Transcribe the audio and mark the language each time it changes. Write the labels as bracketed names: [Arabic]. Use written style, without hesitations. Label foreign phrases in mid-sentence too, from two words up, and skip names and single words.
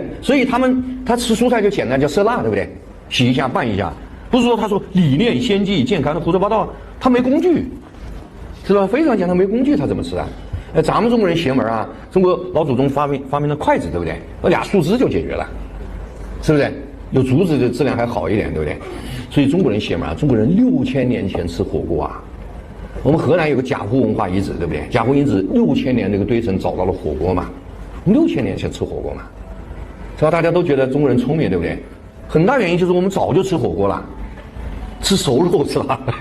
[Chinese] 所以他吃蔬菜就簡單，叫色辣，對不對？洗一下拌一下，不是說他說理念先進健康的胡說八道，他沒工具，知道吧？非常講他沒工具，他怎麼吃啊？咱們中國人邪門啊！中國老祖宗發明了筷子，對不對？那倆樹枝就解決了，是不是？有竹子的質量還好一點，對不对？所以中國人邪門啊！中國人6000年前吃火鍋啊！我們河南有個賈湖文化遺址，對不對？賈湖遺址6000年那個堆層找到了火鍋嘛，6000年前吃火鍋嘛，是吧？大家都覺得中國人聰明，對不對？很大原因就是我們早就吃火鍋了，吃熟肉是吧？